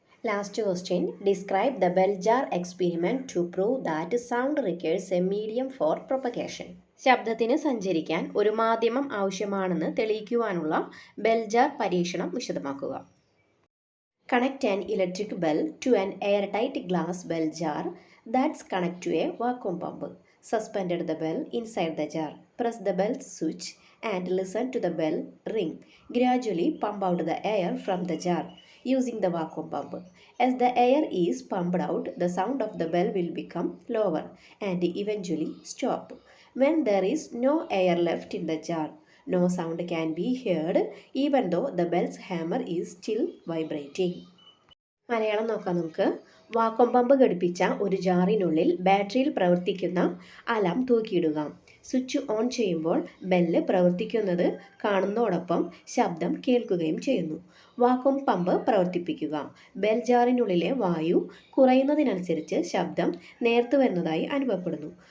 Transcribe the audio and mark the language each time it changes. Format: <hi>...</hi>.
<en>Last question describe the bell jar experiment to prove that sound requires a medium for propagation.</en> <ml>ശബ്ദത്തിന് സഞ്ചരിക്കാൻ ഒരു മാധ്യമം ആവശ്യമാണെന്ന് തെളിയിക്കുവാനുള്ള bell jar പരീക്ഷണം വിശദമാക്കുക.</ml> <en>Connect an electric bell to an air tight glass bell jar that's connect to a vacuum pump. Suspended the bell inside the jar. Press the bell switch and listen to the bell ring. Gradually pump out the air from the jar using the vacuum pump. As the air is pumped out, the sound of the bell will become lower and eventually stop. When there is no air left in the jar, no sound can be heard even though the bell's hammer is still vibrating.</en> <ml>Malayalam നോക്കാം നമുക്ക്. Vacuum pump ഘടിപ്പിച്ച ഒരു ജാറിനുള്ളിൽ ബാറ്ററിയിൽ പ്രവർത്തിക്കുന്ന alarm തൂക്കിയിടുക. Switch on ചെയ്യുമ്പോൾ bell പ്രവർത്തിക്കുന്നത് കാണുന്നതോടൊപ്പം ശബ്ദം കേൾക്കുകയും ചെയ്യുന്നു. വാക്വം പമ്പ് പ്രവർത്തിപ്പിക്കുക. ബെൽ ജാറിനുള്ളിലെ വായു കുറയുന്നതിനനുസരിച്ച് ശബ്ദം നേർത്തു വരുന്നതായി അനുഭവപ്പെടുന്നു.</ml>